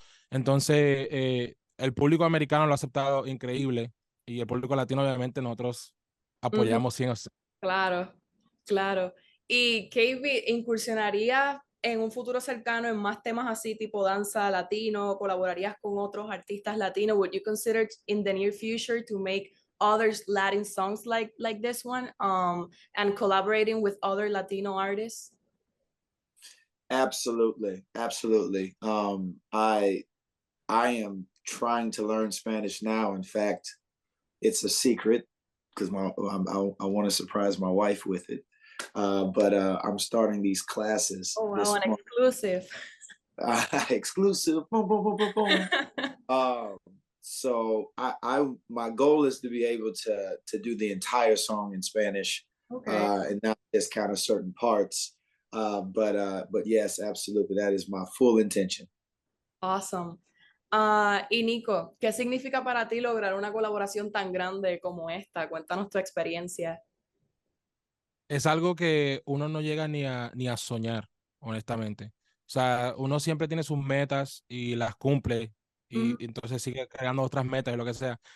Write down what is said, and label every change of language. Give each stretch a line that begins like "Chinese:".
Spanish: Entonces, el público americano lo ha aceptado increíble, y el público latino, obviamente, nosotros apoyamos 100%. Claro. Y KB, ¿incursionaría en un futuro cercano en más temas así tipo danza latino, colaborarías con otros artistas latinos?
English: Would you consider in the near future to make other Latin songs like this one, and collaborating with other Latino artists? Absolutely, absolutely. I am trying to learn Spanish now. In fact, it's a secret because I want to surprise my wife with it. But I'm starting these classes Oh, wow, this an month. exclusive. Exclusive. Boom, boom, boom, boom, boom. So my goal is to be able to do the entire song in Spanish, Okay. and not just kind of certain parts. But yes, absolutely, that is my full intention. Awesome.
Spanish: Y Nico, ¿qué significa para ti lograr una colaboración tan grande como esta? Cuéntanos tu experiencia. Es algo que uno no llega ni a soñar, honestamente. O sea, uno siempre tiene sus metas y las cumple y entonces sigue creando otras metas y lo que sea.